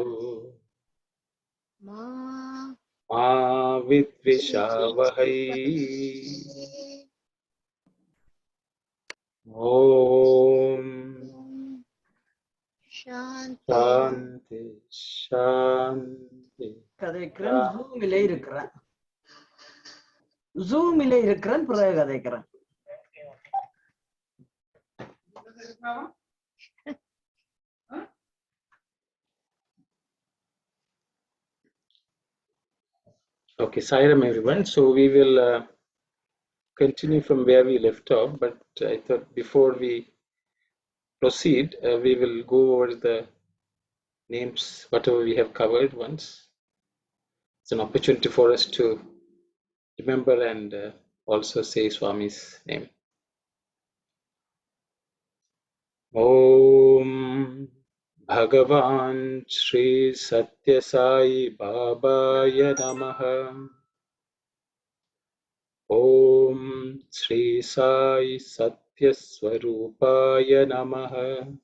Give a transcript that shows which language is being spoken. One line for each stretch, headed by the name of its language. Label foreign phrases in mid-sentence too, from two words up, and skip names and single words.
Sanskrit: மா मा विद्विषावहै ओम् சாந்தி. शान्ति शान्ति.
Tamil: கதைக்கிறேன். ஜூமிலே இருக்கிறேன். ஜூமிலே இருக்கிறேன். பிறகு கதைக்கிறேன்.
English: Okay, Sairam everyone. So we will continue from where we left off, but I thought before we proceed, we will go over the names, whatever we have covered once. It's an opportunity for us to remember and also say Swami's name.
Sanskrit: ओम् भगवान् श्री सत्य साई बाबाय नमः. ओम् श्री साई सत्य स्वरूपाय नमः.